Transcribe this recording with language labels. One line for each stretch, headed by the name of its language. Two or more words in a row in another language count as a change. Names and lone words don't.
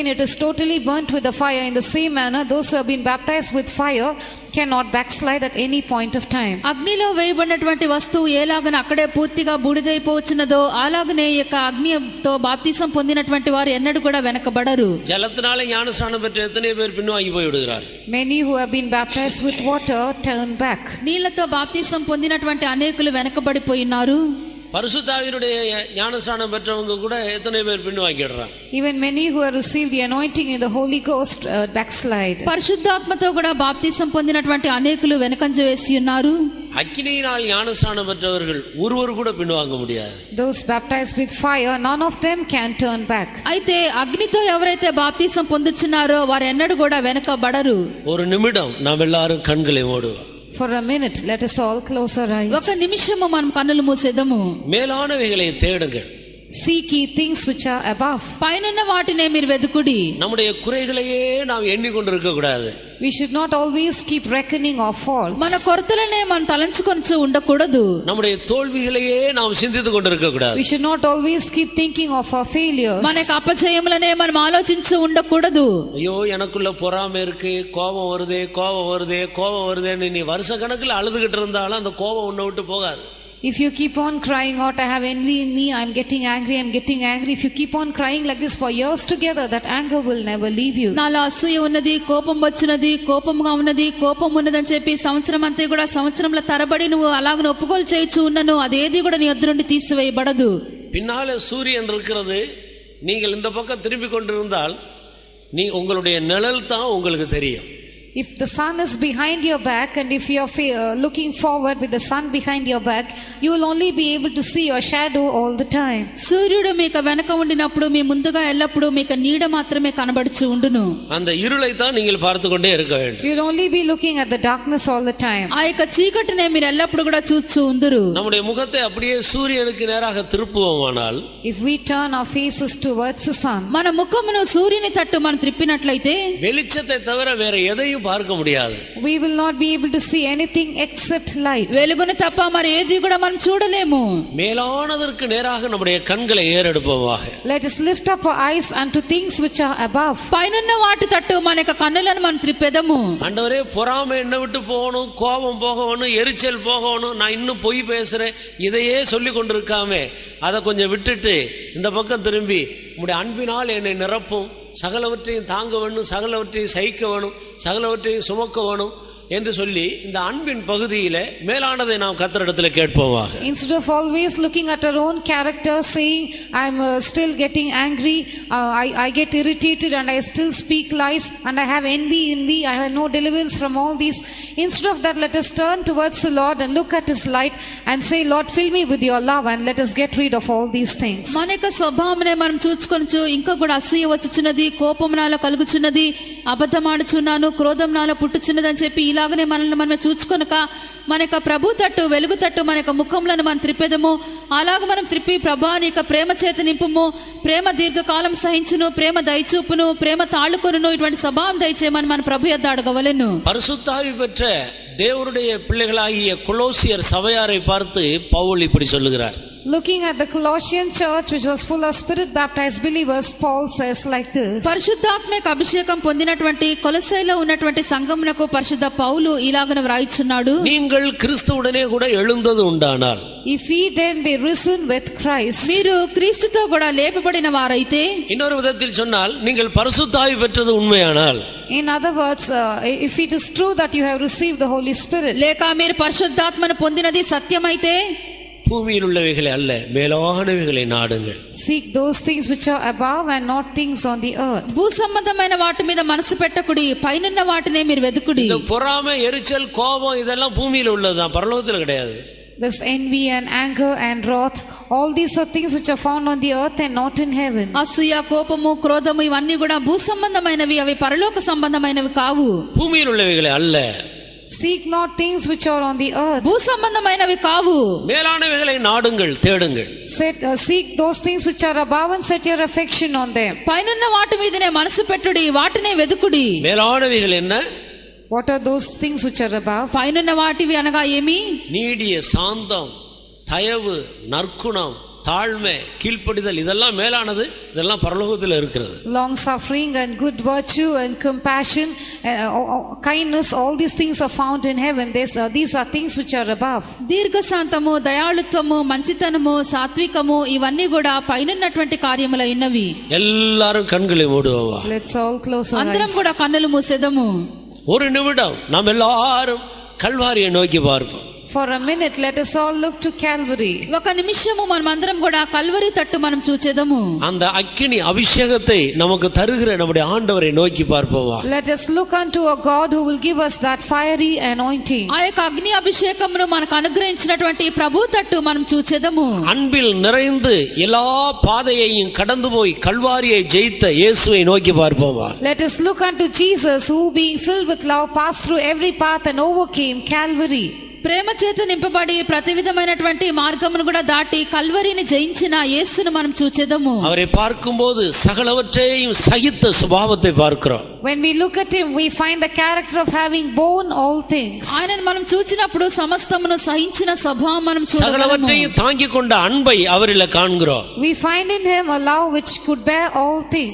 English: It is totally burnt with the fire. In the same manner, those who have been baptized with fire cannot backslide at any point of time.
Telugu: అగ్నిలో వేయబడినటువంటి వస్తువు ఎలాగన అక్కడే పూర్తిగా బూడిదైపోవచ్చునదో అలాగనే ఈ యొక్క అగ్నితో బాప్తిసం పొందినటువంటి వారు ఎన్నడూ కూడా వెనకబడరు.
Tamil: జలத்தினாலே ஞானஸ்நானம் பெற்ற எத்தனை பேர் பின்வாங்கி போய் விடுகிறார்.
English: Many who have been baptized with water turn back.
Telugu: నీళ్లతో బాప్తిసం పొందినటువంటి అనేకులు వెనకబడిపోయినారు.
Tamil: பரிசுத்தாவியினுடைய ஞானஸ்நானம் பெற்றவங்க கூட எத்தனை பேர் பின்வாங்கிடுறாங்க.
English: Even many who have received the anointing in the Holy Ghost backslide.
Telugu: పరిశుద్ధాత్మతో కూడా బాప్తిసం పొందినటువంటి అనేకులు వెనకంజ వేసి ఉన్నారు.
Tamil: அக்கினியினால் ஞானஸ்நானம் பெற்றவர்கள் ஒருவர் கூட பின்வாங்க முடியாது.
English: Those baptized with fire, none of them can turn back.
Telugu: అయితే అగ్నితో ఎవరైతే బాప్తిసం పొందుచున్నారో వారు ఎన్నడూ కూడా వెనకబడరు.
Tamil: ஒரு நிமிடம் நாம் எல்லாரும் கண்களை மூடுவோம்.
English: For a minute, let us all close our eyes.
Telugu: ఒక నిమిషము మనం కన్నులు మూసేదము.
Tamil: மேலானவைகளை தேடுங்கள்.
English: Seek ye things which are above.
Telugu: పైనున్న వాటినే మీరు వెదుకుడి.
Tamil: நம்முடைய குறைகளையே நாம் எண்ணிக்கொண்டிருக்க கூடாது.
English: We should not always keep reckoning our faults.
Telugu: మన కొరతలనే మనం తలంచుకొంచు ఉండకూడదు.
Tamil: நம்முடைய தோல்விகளையே நாம் சிந்தித்துக் கொண்டிருக்க கூடாது.
English: We should not always keep thinking of our failures. మనకు అపజయములనే మనం ఆలోచించు ఉండకూడదు.
Tamil: ஐயோ எனக்குள்ள பொறாமை இருக்கு, கோபம் வருதேன்னு நீ வருஷ கணக்கில் அழுதுகிட்டு இருந்தாலும் அந்த கோபம் உன்னை விட்டு போகாது.
English: If you keep on crying out, I have envy in me, I'm getting angry. If you keep on crying like this for years together, that anger will never leave you.
Telugu: నాలో అసూయ ఉన్నది, కోపం వచ్చినది, కోపంగా ఉన్నది, కోపం ఉన్నదని చెప్పి సంవత్సరం అంతా కూడా సంవత్సరంల తరబడి నువ్వు అలాగ ఒప్పుకోలు చేయొచ్చు ఉన్నను, అదేది కూడా నీ వద్ద నుండి తీసివేయబడదు.
Tamil: பின்னாலே சூரியன் இருக்கிறது, நீங்கள் இந்த பக்கம் திரும்பி கொண்டிருந்தால் உங்களுடைய நிழல் தான் உங்களுக்கு தெரியும்.
English: If the sun is behind your back and if you are looking forward with the sun behind your back, you will only be able to see your shadow all the time.
Telugu: సూర్యుడు మీకు వెనక ఉండినప్పుడు మీ ముందుగా ఎల్లప్పుడూ మీకు నీడ మాత్రమే కనబడుచు ఉండును.
Tamil: அந்த இருளை தான் நீங்கள் பார்த்து கொண்டே இருக்க வேண்டும்.
English: You will only be looking at the darkness all the time.
Telugu: ఆ యొక్క చీకటినే మీరు ఎల్లప్పుడూ కూడా చూస్తూ ఉందురు.
Tamil: நம்முடைய முகத்தை அப்படியே சூரியனுக்கு நேராக திருப்புவோமானால்,
English: if we turn our faces towards the sun,
Telugu: మన ముఖమును సూర్యుని తట్టు మనం త్రిప్పినట్లయితే
Tamil: வெளிச்சத்தை தவிர வேற எதையும் பார்க்க முடியாது.
English: we will not be able to see anything except light.
Telugu: వెలుగును తప్ప మరి ఏది కూడా మనం చూడలేము.
Tamil: மேலானதற்கு நேராக நம்முடைய கண்களை ஏறெடுப்போமாக.
English: Let us lift up our eyes unto things which are above.
Telugu: పైనున్న వాటి తట్టు మన యొక్క కన్నులను మనం త్రిప్పెదము.
Tamil: ஆண்டவரே பொறாமை என்ன விட்டு போகணும், கோபம் போகணும், எரிச்சல் போகணும், நான் இன்னும் பொய் பேசுறேன், இதையே சொல்லி கொண்டிருக்காமே அதை கொஞ்சம் விட்டுட்டு இந்த பக்கம் திரும்பி உம்முடைய அன்பினால் என்னை நிரப்பும், சகலவற்றையும் தாங்க வேணும், சகலவற்றையும் சகிக்க வேணும், சகலவற்றையும் சுமக்க வேணும் என்று சொல்லி இந்த அன்பின் பகுதியிலே மேலானதை நாம் கர்த்தரிடத்தில் கேட்போமாக.
English: Instead of always looking at our own character, saying I'm still getting angry, I get irritated and I still speak lies and I have envy in me, I have no deliverance from all these. Instead of that, let us turn towards the Lord and look at His light and say, Lord, fill me with your love and let us get rid of all these things.
Telugu: మన యొక్క స్వభావమునే మనం చూసుకొనచ్చు. ఇంకా కూడా అసూయ వచ్చుచున్నది, కోపం నాలో కలుగుచున్నది, అబద్ధమాడుచున్నాను, క్రోధం నాలో పుట్టుచున్నది అని చెప్పి ఇలాగనే మనల్ని మనమే చూచుకొనక మన యొక్క ప్రభు తట్టు, వెలుగు తట్టు మన యొక్క ముఖములను మనం త్రిప్పెదము. అలాగ మనం త్రిప్పి, ప్రభా నీ యొక్క ప్రేమ చేత నింపుము, ప్రేమ దీర్ఘకాలం సహించును, ప్రేమ దయచూపును, ప్రేమ తాళుకొనును, ఇటువంటి స్వభావం దయచేయమని మన ప్రభు యొద్ద అడగవలెను.
Tamil: பரிசுத்தாவி பெற்ற தேவனுடைய பிள்ளைகளாகிய கொலோசியர் சபையாரை பார்த்து பவுல் இப்படி சொல்லுகிறார்.
English: Looking at the Colossian church which was full of spirit baptized believers, Paul says like this.
Telugu: పరిశుద్ధాత్మక అభిషేకం పొందినటువంటి కొలొస్సైలో ఉన్నటువంటి సంఘమునకు పరిశుద్ధ పౌలు ఇలాగన వ్రాయిచున్నాడు.
Tamil: நீங்கள் கிறிஸ்துவுடனே கூட எழுந்தது உண்டானால்,
English: If we then be risen with Christ,
Telugu: మీరు క్రీస్తుతో కూడా లేపబడిన వారైతే,
Tamil: இன்னொரு விதத்தில் சொன்னால் நீங்கள் பரிசுத்தாவி பெற்றது உண்மையானால்,
English: in other words, if it is true that you have received the Holy Spirit,
Telugu: లేక మీరు పరిశుద్ధాత్మను పొందినది సత్యమైతే,
Tamil: பூமியில் உள்ளவைகளை அல்ல மேலானவைகளை நாடுங்கள்.
English: seek those things which are above and not things on the earth.
Telugu: భూ సంబంధమైన వాటి మీద మనసు పెట్టకుడి, పైనున్న వాటినే మీరు వెతుకుడి.
Tamil: இந்த பொறாமை, எரிச்சல், கோபம் இதெல்லாம் பூமியில உள்ளதுதான், பரலோகத்தில் கிடையாது.
English: This envy and anger and wrath, all these are things which are found on the earth and not in heaven.
Telugu: అసూయ, కోపము, క్రోధము ఇవన్నీ కూడా భూ సంబంధమైనవి, అవి పరలోక సంబంధమైనవి కావు.
Tamil: பூமியில் உள்ளவைகளை அல்ல.
English: Seek not things which are on the earth.
Telugu: భూ సంబంధమైనవి కావు.
Tamil: மேலானவைகளை நாடுங்கள், தேடுங்கள்.
English: Seek those things which are above and set your affection on them.
Telugu: పైనున్న వాటి మీదనే మనసు పెట్టుడి, వాటినే వెతుకుడి.
Tamil: மேலானவைகள் என்ன?
English: What are those things which are above?
Telugu: పైనున్న వాటివి అనగా ఏమి?
Tamil: நீடிய சாந்தம், தயவு, நற்குணம், தாழ்மை, கீழ்ப்படிதல், இதெல்லாம் மேலானது, இதெல்லாம் பரலோகத்தில் இருக்கிறது.
English: Long suffering and good virtue and compassion and kindness, all these things are found in heaven. These are things which are above.
Telugu: దీర్ఘశాంతము, దయాళుత్వము, మంచితనము, సాత్వికము ఇవన్నీ కూడా పైనున్నటువంటి కార్యములైనవి.
Tamil: எல்லாரும் கண்களை மூடுவோமா?
English: Let's all close our
Telugu: అందరం
English: eyes.
Telugu: కూడా కన్నులు మూసేదము.
Tamil: ஒரு நிமிடம் நாம் எல்லாரும் கல்வாரியை நோக்கி பார்ப்போம்.
English: For a minute, let us all look to Calvary.
Telugu: ఒక నిమిషము మనమందరం కూడా కల్వరి తట్టు మనం చూచేదము.
Tamil: அந்த அக்னி அபிஷேகத்தை நமக்கு தருகிற நம்முடைய ஆண்டவரை நோக்கி பார்ப்போமா.
English: Let us look unto a God who will give us that fiery anointing.
Telugu: ఆ యొక్క అగ్ని అభిషేకమును మనకు అనుగ్రహించినటువంటి ప్రభు తట్టు మనం చూచేదము.
Tamil: அன்பில் நிறைந்து எல்லா பாதையையும் கடந்து போய் கல்வாரியை ஜெயித்த இயேசுவை நோக்கி பார்ப்போமா.
English: Let us look unto Jesus who, being filled with love, passed through every path and overcame Calvary.
Telugu: ప్రేమ చేత నింపబడి ప్రతి విధమైనటువంటి మార్గమును కూడా దాటి కల్వరిని జయించిన యేసును మనం చూచేదము.
Tamil: அவரை பார்க்கும்போது சகலவற்றையும் சகித்த சுபாவத்தை பார்க்கிறோம்.
English: When we look at him, we find the character of having borne all things.
Telugu: ఆయనను మనం చూచినప్పుడు సమస్తమును సహించిన స్వభావం మనం చూడగలము.
Tamil: சகலவற்றையும் தாங்கிக் கொண்ட அன்பை அவரில் காண்கிறோம்.
English: We find in him a love which could bear all things.